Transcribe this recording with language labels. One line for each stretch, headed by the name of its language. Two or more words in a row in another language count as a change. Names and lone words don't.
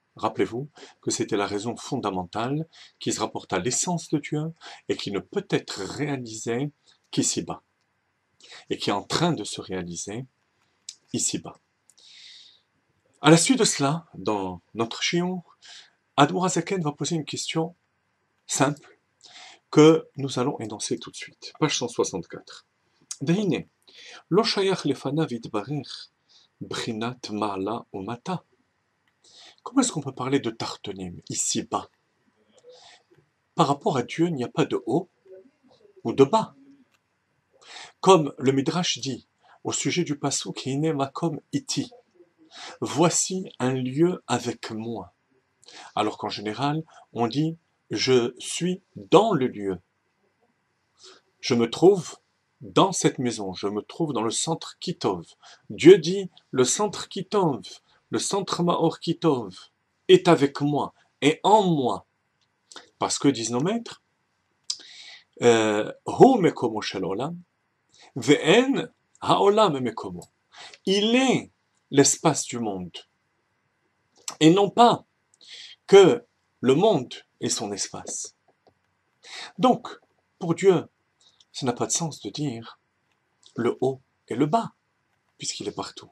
French: Rappelez-vous que c'était la raison fondamentale qui se rapporte à l'essence de Dieu et qui ne peut être réalisée qu'ici-bas. Et qui est en train de se réaliser ici-bas. À la suite de cela, dans notre shiur, Admour HaZaken va poser une question simple que nous allons énoncer tout de suite. Page 164.
Hebrew: דהנה, לא שייך לפניו יתברך בחינת מעלה ומטה.
French: Comment est-ce qu'on peut parler de tartonim ici-bas? Par rapport à Dieu, il n'y a pas de haut ou de bas. Comme le Midrash dit au sujet du pasuk
Hebrew: הנה מקום אתי.
French: Voici un lieu avec moi. Alors qu'en général, on dit je suis dans le lieu. Je me trouve dans cette maison, je me trouve dans le centre Kitov. Dieu dit, le centre Kitov, le centre Maor Kitov, est avec moi, et en moi. Parce que, disent nos maîtres,
Hebrew: הוא מקומו של עולם, ואין העולם מקומו.
French: Il est l'espace du monde. Et non pas que le monde est son espace. Donc, pour Dieu, ça n'a pas de sens de dire le haut et le bas, puisqu'il est partout.